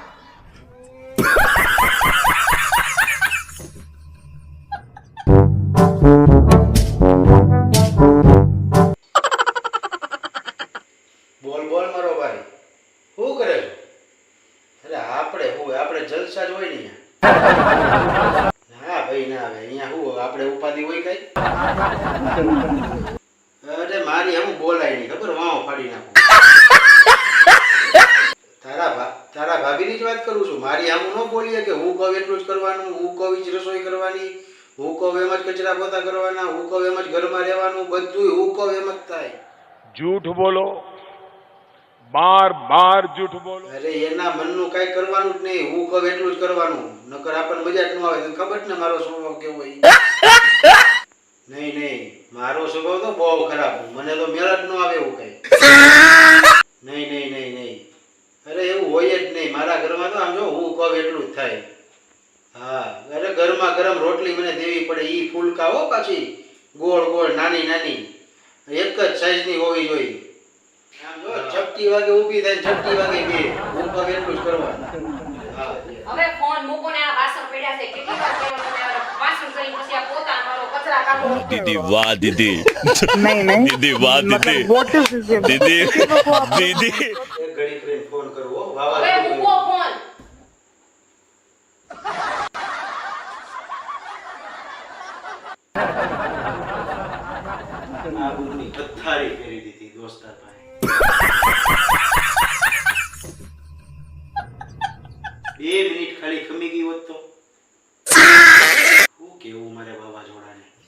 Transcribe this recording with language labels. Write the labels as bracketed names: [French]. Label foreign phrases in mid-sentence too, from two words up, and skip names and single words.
[Gujarati] બોલ બોલ મારો ભાઈ શું કરે છે અરે આપણે જલસા જ હોય ને અહીંયા હા ભાઈ ના આવે અહીંયા શું આપણે ઉપાધિ હોય કઈ અરે મારી એમ બોલાય નહીં ખબર વાવ ફાડી નાખું તારા ભાભીની જ વાત કરું છું મારી આમ ન બોલીએ કે હું કહું એટલું જ કરવાનું હું કહું જ રસોઈ કરવાની હું કહું એમ જ કચરા પોતા કરવાના હું કહું એમ જ ઘરમાં રહેવાનું બધું હું કહું એમ જ થાય [Hindi] झूठ बोलो बार बार झूठ बोलो [Gujarati] અરે એના મનનું કઈ કરવાનું જ નહીં હું કહું એટલું જ કરવાનું નકર આપણને મજા જ ન આવે તને ખબર ને મારો સ્વભાવ કેવો હોય નહીં મારો સ્વભાવ તો બહુ ખરાબ મને તો મેળ જ ન આવે એવું કઈ નહીં અરે એવું હોય જ નહીં મારા ઘરમાં તો આમ જો હું કહું એટલું જ થાય હા અરે ગરમા ગરમ રોટલી મને દેવી પડે ઈ ફૂલકા હો પાછી ગોળ ગોળ નાની નાની એક જ સાઈઝની હોવી જોઈએ આમ જો ચપટી વાગે ઊભી થાય ચપટી વાગે બે હું કહું એટલું જ કરવાનું હા હવે ફોન મૂકો ને આ વાસણ પડ્યા છે કેટલી વાર કહેવાનું તમે વાસણ કરીને પછી આ પોતા મારો કચરા કાઢો [Hindi] दीदी वाह दीदी नहीं दीदी वाह दीदी [English] what is this [Hindi] दीदी दीदी [Gujarati] એક ઘડી કરીને ફોન કરવો હવે વાવા મૂકો ફોન આ બુની પથારી ફેરી દીધી દોસ્તાર ભાઈ 2 મિનિટ ખાલી ખમી ગઈ હોત તો શું કેવું મારે વાવાઝોડાને